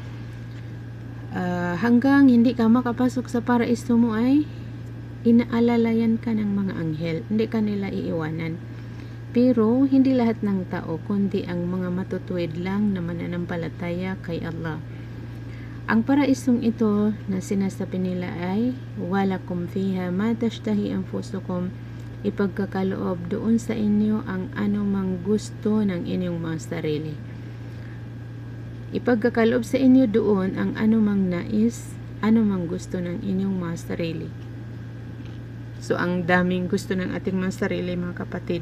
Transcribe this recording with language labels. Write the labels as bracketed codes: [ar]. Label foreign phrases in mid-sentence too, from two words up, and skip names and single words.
[tl] Hanggang hindi ka makapasok sa paraiso mo ay inaalalayan ka ng mga anghel. Hindi ka nila iiwanan. Pero hindi lahat ng tao kundi ang mga matutuwid lang na mananampalataya kay Allah. Ang paraisong ito na sinasabi nila ay [ar] ولكم فيها ما تشتهي أنفسكم, [tl] ipagkakaloob doon sa inyo ang anumang gusto ng inyong mga sarili. Ipagkakaloob sa inyo doon ang anumang nais, anumang gusto ng inyong mga sarili. So ang daming gusto ng ating mga sarili, mga kapatid.